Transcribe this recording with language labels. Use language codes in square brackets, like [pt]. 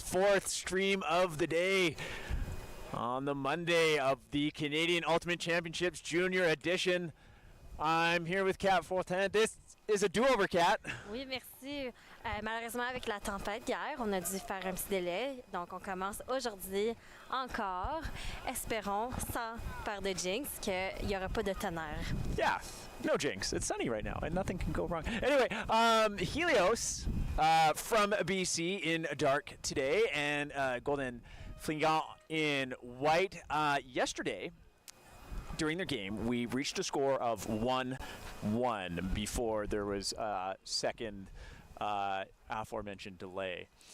[en] Fourth stream of the day on the Monday of the Canadian Ultimate Championships Junior Edition. I'm here with Kat Fortin. This is a do-over, Kat. [fr] Oui, merci. Malheureusement, avec la tempête hier, on a dû faire un petit délai. Donc, on commence aujourd'hui encore. Espérons, sans faire de jinx, qu'il n'y aura pas de tonnerre. [en] Yeah, no jinx. It's sunny right now, and nothing can go wrong. Anyway, Helios from BC in dark today, and Golden Fringants in white. Yesterday, during their game, we reached a score of 1-1 before there was a second aforementioned delay.